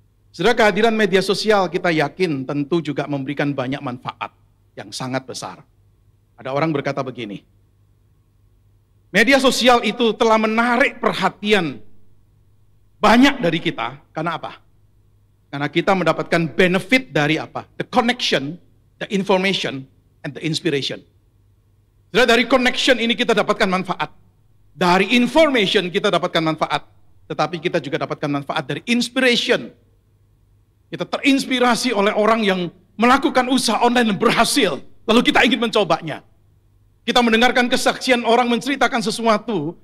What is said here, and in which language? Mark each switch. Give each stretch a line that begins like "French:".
Indonesian: Saudara, kehadiran media sosial kita yakin tentu juga memberikan banyak manfaat yang sangat besar. Ada orang berkata begini, media sosial itu telah menarik perhatian banyak dari kita. Karena apa? Karena kita mendapatkan benefit dari apa?
English: The connection, the information, and the inspiration.
Indonesian: Dari connection ini kita dapatkan manfaat. Dari information kita dapatkan manfaat. Tetapi kita juga dapatkan manfaat dari inspiration. Kita terinspirasi oleh orang yang melakukan usaha online dan berhasil. Lalu kita ingin mencobanya. Kita mendengarkan kesaksian orang menceritakan sesuatu.